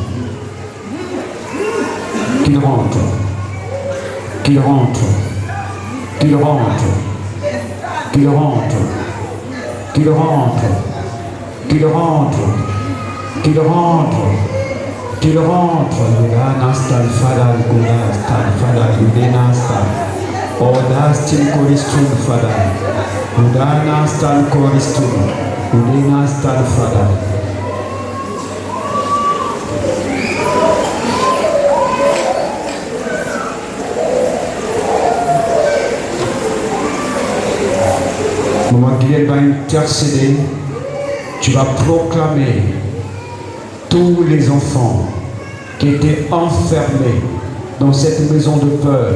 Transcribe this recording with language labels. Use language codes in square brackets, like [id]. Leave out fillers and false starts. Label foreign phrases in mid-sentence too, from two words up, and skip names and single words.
[fr] Qu'ils rentrent. Qu'ils rentrent. Qu'ils rentrent. Qu'il rentre, qu'il rentre, qu'il rentre, qu'il rentre, qu'il rentre. Udanastal fadal gudastal fadal udenastal. Odastil koristun fadal. Udanastal koristun. Udenastal fadal. Moment qu'il va intercéder, tu vas proclamer tous les enfants qui étaient enfermés dans cette maison de peur